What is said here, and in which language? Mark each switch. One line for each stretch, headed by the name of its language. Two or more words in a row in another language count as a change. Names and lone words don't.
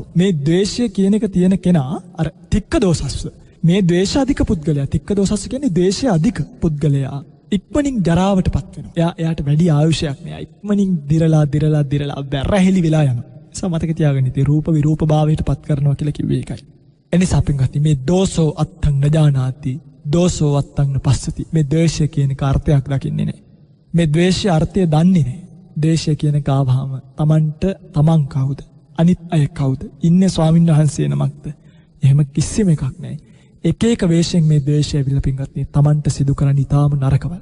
Sinhala: මේ ද්වේෂය කියන එක තියෙන කෙනා අර
Pali: තික්ක දෝසස්ස.
Sinhala: මේ ද්වේෂාධික පුද්ගලයා
Pali: තික්ක දෝසස්ස
Sinhala: කියන්නේ ද්වේෂය අධික පුද්ගලයා ඉක්මනින් ජරාවට පත් වෙනවා. එයාට වැඩි ආයුෂයක් නෑ. ඉක්මනින් දිරලා වැරහැලි වෙලා යනවා. නිසා මතක තියාගන්න ඉතින් රූප විරූප භාවයට පත් කරනවා කියලා කිව්වේ ඒකයි. එනිසා පින්වත්නි මේ
Pali: දෝසෝ අත්තං නජානාති දෝසෝ අත්තං පස්සති.
Sinhala: මේ ද්වේෂය කියන එක අර්ථයක් දකින්නේ නෑ. මේ ද්වේෂයේ අර්ථය දන්නේ නෑ. ද්වේෂය කියන එක ආවහම තමන් කවුද? අනිත් අය කවුද? ඉන්නේ ස්වාමීන් වහන්සේ නමක්ද? එහෙම කිසිම එකක් නෑ. එක වේශයෙන් මේ ද්වේෂය විල පින්වත්නි තමන්ට සිදු කරන්න ඉතාම නරකවල්.